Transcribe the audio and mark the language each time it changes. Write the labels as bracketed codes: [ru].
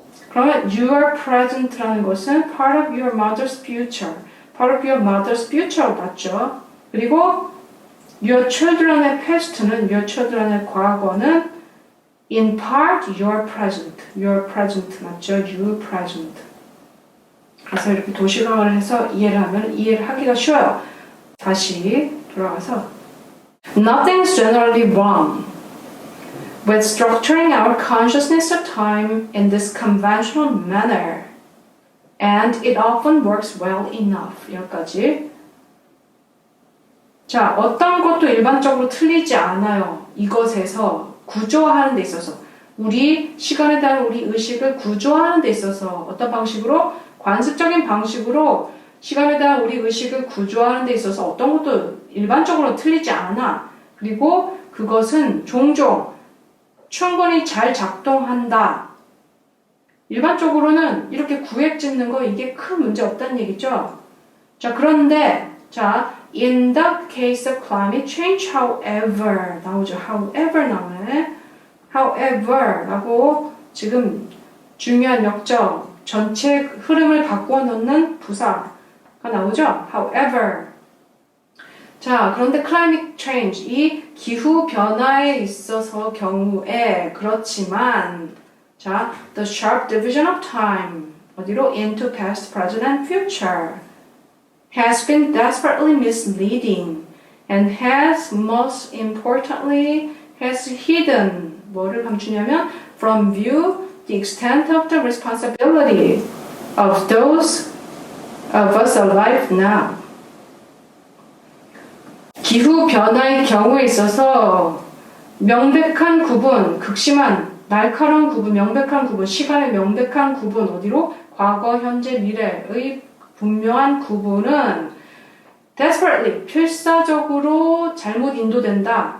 [ko] 그러면 [en] your present [ko] 라는 것은 [en] part of your mother's future. part of your mother's future [ko] 맞죠? 그리고 [en] your children의 past는 your children의 [ko] 과거는 [en] in part your present. your present 맞죠? your present. [ko] 그래서 이렇게 도식화를 해서 이해를 하기가 쉬워요. 다시 돌아가서 [en] Nothing's generally wrong with structuring our consciousness of time in this conventional manner, and it often works well enough. [ko] 여기까지. 자, 어떤 것도 일반적으로 틀리지 않아요. 이것에서 구조화하는 데 있어서 우리 시간에 대한 우리 의식을 구조화하는 데 있어서 어떤 방식으로? 관습적인 방식으로 시간에 대한 우리 의식을 구조하는 데 있어서 어떤 것도 일반적으로 틀리지 않아. 그리고 그것은 종종 충분히 잘 작동한다. 일반적으로는 이렇게 구획 짓는 거 이게 큰 문제 없다는 얘기죠. 자, 그런데 자, [en] in the case of climate change, however [ko] 나오죠. however 나오네. however 라고 지금 중요한 역적 전체 흐름을 바꾸어 놓는 부사가 나오죠. however. 자, 그런데 climate change, 이 기후 변화에 있어서 경우에 그렇지만 자, [en] the sharp division of time [ko] 어디로? [en] into past, present, and future has been desperately misleading and has most importantly has hidden [ko] 뭐를 감추냐면 [en] from view the extent of the responsibility of those of us alive now. [ko] 기후 변화의 경우에 있어서 명백한 구분, 극심한 날카로운 구분, 명백한 구분, 시간의 명백한 구분 어디로? 과거, 현재, 미래의 분명한 구분은 desperately, 필사적으로 잘못 인도된다.